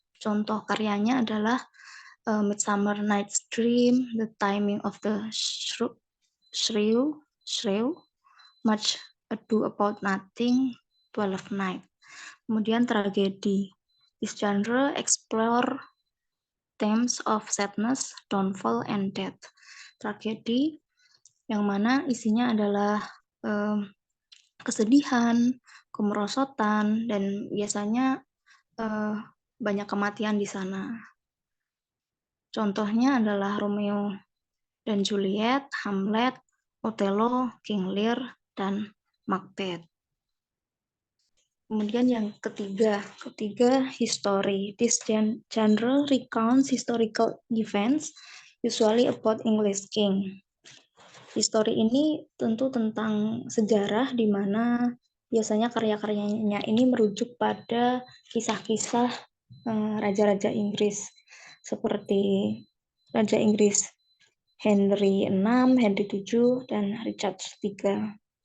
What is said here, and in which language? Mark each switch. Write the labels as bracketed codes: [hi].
[id] Contoh karyanya adalah Midsummer Night's Dream, The Timing of the Shrew, Much Ado About Nothing, Twelfth Night. Kemudian tragedi. [en] This genre explore themes of sadness, downfall, and death. [id] Tragedi yang mana isinya adalah kesedihan, kemerosotan, dan biasanya banyak kematian di sana. Contohnya adalah Romeo dan Juliet, Hamlet, Othello, King Lear, dan Macbeth. Kemudian yang ketiga history. [en] This genre recounts historical events, usually about English king. [id] History ini tentu tentang sejarah di mana biasanya karya-karyanya ini merujuk pada kisah-kisah raja-raja Inggris seperti Raja Inggris Henry VI, Henry VII, dan Richard III.